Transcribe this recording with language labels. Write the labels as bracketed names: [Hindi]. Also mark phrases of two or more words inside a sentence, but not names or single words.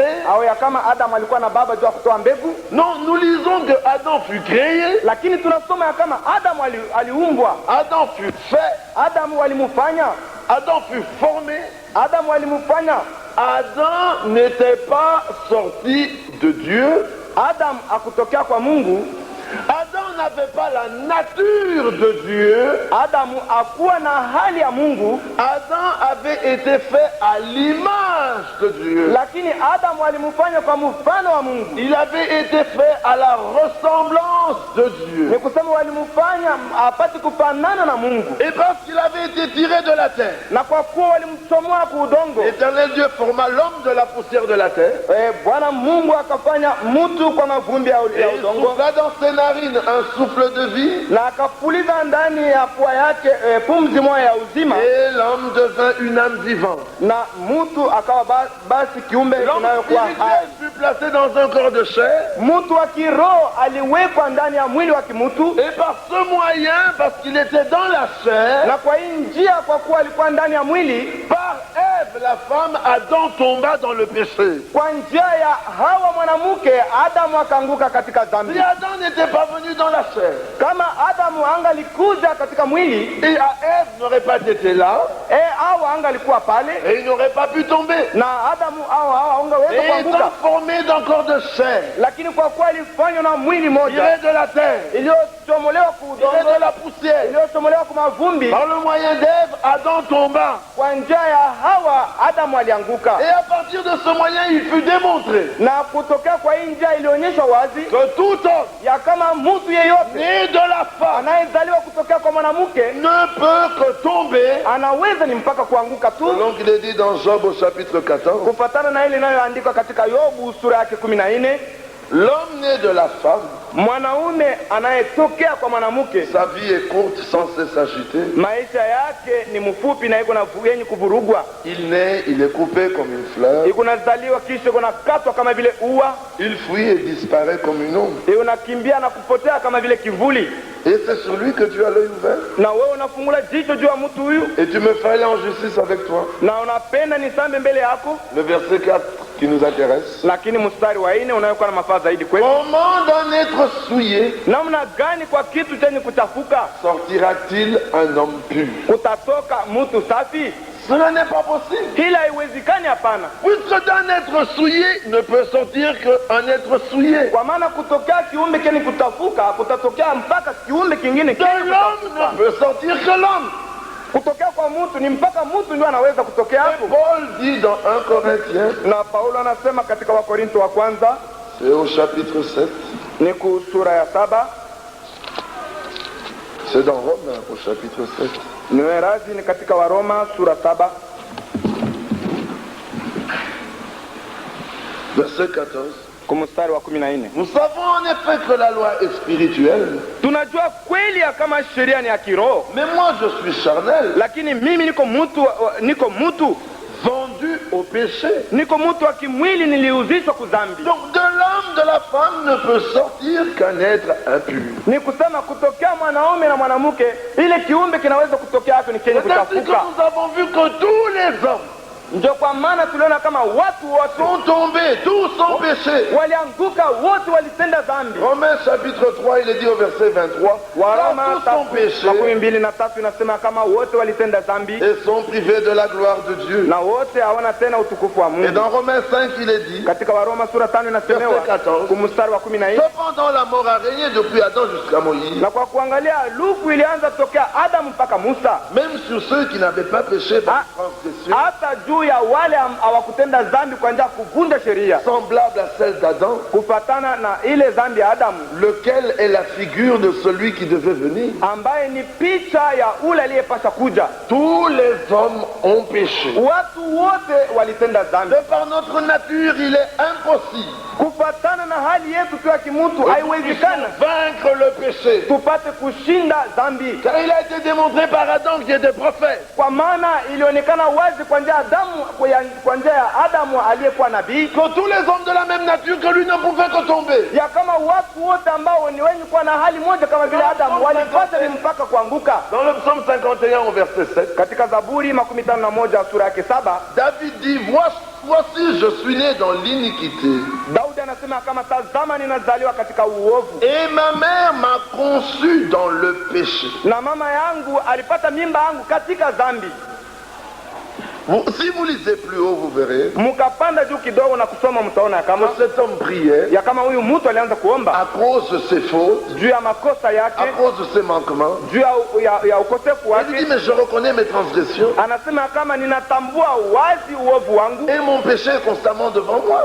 [Swahili] au ya kama Adam alikuwa na baba juu ya kutoa mbegu. [French] Non, nous lisons que Adam fut créé. [Swahili] Lakini tunasoma ya kama Adam aliumbwa. [French] Adam fut fait. [Swahili] Adam walimufanya. [French] Adam fut formé. [Swahili] Adam walimufanya. [French] Adam n'était pas sorti de Dieu. [Swahili] Adam akutokea kwa Mungu. [French] Adam n'avait pas la nature de Dieu. [Swahili] Adamu akuwa na hali ya Mungu. [French] Adam avait été fait à l'image de Dieu. [Swahili] Lakini Adamu alimufanya kwa mfano wa Mungu. [French] Il avait été fait à la ressemblance de Dieu. [Swahili] Ni kusema walimufanya apate kufanana na Mungu. [French] Et parce qu'il avait été tiré de la terre, [Swahili] Na kwa kuwa walimchomoa kwa udongo, [French] l'Éternel Dieu forma l'homme de la poussière de la terre. [Swahili] Bwana Mungu akafanya mtu kwa mavumbi ya [French] Et il [Swahili] udongo. [French] souffla dans ses narines un souffle de vie. [Swahili] Na akapuliza ndani ya pua yake pumzi moja ya uzima. [French] Et l'homme devint une âme vivante. [Swahili] Na mtu akawa basi kiumbe [French] L'homme [Swahili] kinayokuwa hai. [French] spirituel fut placé dans un corps de chair. [Swahili] Mtu wa kiroho aliwekwa ndani ya mwili wa kimutu. [French] Et par ce moyen, parce qu'il était dans la chair, [Swahili] Na kwa hii njia, kwa kuwa alikuwa ndani ya mwili, [French] par Ève, la femme, Adam tomba dans le péché. [Swahili] kwa njia ya Hawa mwanamke, Adamu akaanguka katika dhambi. [French] Si Adam n'était pas venu dans la chair, [Swahili] Kama Adamu angalikuja katika mwili, [French] et Ève n'aurait pas été là, [Swahili] Hawa angalikuwa pale, [French] et il n'aurait pas pu tomber. [Swahili] na Adamu Hawa angeweza [French] Et étant [Swahili] kuanguka. [French] formé d'un corps de chair, [Swahili] Lakini kwa kuwa alifanywa na mwili moja [French] tiré de la terre, [Swahili] iliyochomolewa kwa [French] tiré [Swahili] udongo, [French] de la poussière, [Swahili] iliyochomolewa kwa mavumbi, [French] par le moyen d'Ève, Adam tomba. [Swahili] kwa njia ya Hawa Adamu alianguka. [French] Et à partir de ce moyen, il fut démontré [Swahili] Na kutokea kwa hii njia ilionyeshwa wazi [French] que tout homme [Swahili] ya kama mtu yeyote [French] né de la femme [Swahili] anayezaliwa kutokea kwa mwanamke [French] ne peut que tomber, [Swahili] anaweza ni mpaka kuanguka tu, [French] selon qu'il est dit dans Job au chapitre 14. [Swahili] kufatana na ile inayoandikwa katika Yobu sura yake 14. [French] L'homme né de la femme, [Swahili] Mwanaume anayetokea kwa mwanamke, [French] sa vie est courte sans cesse agitée. [Swahili] maisha yake ni mfupi na iko na yenye kuvurugwa. [French] Il naît, il est coupé comme une fleur. [Swahili] Iko nazaliwa kisha iko nakatwa kama vile ua, [French] Il fuit et disparaît comme une ombre. [Swahili] iko nakimbia na kupotea kama vile kivuli. [French] Et c'est sur lui que tu as l'œil ouvert. [Swahili] Na wewe unafungula jicho juu ya mtu huyu, [French] Et tu me fais aller en justice avec toi. [Swahili] na unapenda nisambe mbele yako. [French] Le verset 4 qui nous intéresse. [Swahili] Lakini mstari wa 4 unayokuwa na mafaa zaidi kwetu. [French] Comment d'un être souillé [Swahili] Namna gani kwa kitu chenye kuchafuka [French] sortira-t-il un homme pur? [Swahili] kutatoka mtu safi? [French] Cela n'est pas possible. [Swahili] Hila haiwezekani, hapana. [French] Puisque d'un être souillé ne peut sortir qu'un être souillé. [Swahili] Kwa maana kutokea kiumbe chenye kutafuka kutatokea mpaka kiumbe kingine [French] De l'homme ne peut sortir que l'homme. [Swahili] kutokea kwa mtu ni mpaka mtu ndio anaweza kutokea hapo. [French] Paul dit dans 1 Corinthiens, [Swahili] Na Paulo anasema katika Wakorinto wa kwanza [French] c'est au chapitre 7, [Swahili] ni sura ya 7, [French] c'est dans Rome au chapitre 7. [Swahili] niwerazi ni katika Waroma sura 7 [French] Verset 14. [Swahili] kumstari wa 14. [French] Nous savons en effet que la loi est spirituelle, [Swahili] Tunajua kweli ya kama sheria ni ya kiroho, [French] mais moi je suis charnel, [Swahili] lakini mimi niko mtu [French] vendu au péché. [Swahili] niko mtu wa kimwili, niliuzishwa kudhambi. [French] Donc de l'homme, de la femme ne peut sortir qu'un être impur. [Swahili] Ni kusema kutokea mwanaume na mwanamke, ile kiumbe kinaweza kutokea hapo ni kenye [French] C'est ainsi que [Swahili] kuchafuka. [French] nous avons vu que tous les hommes [Swahili] Ndio kwa maana tuliona kama watu wote [French] sont tombés, tous ont péché. [Swahili] walianguka, wote walitenda dhambi. [French] Romains chapitre 3, il est dit au verset 23, [Swahili] Waroma [French] car tous ont péché [Swahili] 13 inasema kama wote walitenda dhambi [French] et sont privés de la gloire de Dieu. [Swahili] na wote hawana tena utukufu wa [French] Et [Swahili] Mungu. [French] dans Romains 5, il est dit, [Swahili] Katika Waroma sura 5 inasemewa [French] Verset 14. [Swahili] kumstari wa 14, [French] cependant la mort a régné depuis Adam jusqu'à Moïse, [Swahili] na kwa kuangalia lufu ilianza tokea Adamu mpaka Musa, [French] même sur ceux qui n'avaient pas péché par transgression, [Swahili] hata juu ya wale hawakutenda dhambi kwa njia ya kuvunja sheria, [French] semblable à celle d'Adam, [Swahili] kufatana na ile dhambi ya Adamu, [French] lequel est la figure de celui qui devait venir. [Swahili] ambaye ni picha ya ule aliyepasha kuja. [French] Tous les hommes ont péché. [Swahili] Watu wote walitenda dhambi. [French] De par notre nature, il est impossible [Swahili] Kufatana na hali yetu tu ya kimutu, [French] de [Swahili] haiwezekana [French] vaincre le péché. [Swahili] tupate kushinda dhambi, [French] Car il a été démontré par Adam qui était prophète, [Swahili] kwa maana ilionekana wazi kwa njia ya Adamu, kwa njia ya Adamu aliyekuwa nabii, [French] que tous les hommes de la même nature que lui ne pouvaient que tomber. [Swahili] ya kama watu wote ambao ni wenye kuwa na hali moja kama vile Adamu walipata ni mpaka kuanguka. [French] Dans le psaume 51 au verset 7, [Swahili] Katika Zaburi 51 sura yake 7, [French] David dit, voici je suis né dans l'iniquité, [Swahili] Daudi anasema kama tazama, ninazaliwa katika uovu [French] et ma mère m'a conçu dans le péché. [Swahili] na mama yangu alipata mimba yangu katika dhambi. [French] Si vous lisez plus haut, vous verrez [Swahili] Mukapanda juu kidogo na kusoma, mtaona ya [French] que [Swahili] kama [French] cet homme priait [Swahili] huyu mtu alianza kuomba [French] à cause de ses fautes, [Swahili] juu ya makosa [French] à [Swahili] yake, [French] cause de ses manquements. [Swahili] juu ya ukosefu [French] Il dit, [Swahili] wake. [French] mais je reconnais mes transgressions [Swahili] Anasema kama ninatambua wazi uovu wangu [French] et mon péché est constamment devant moi.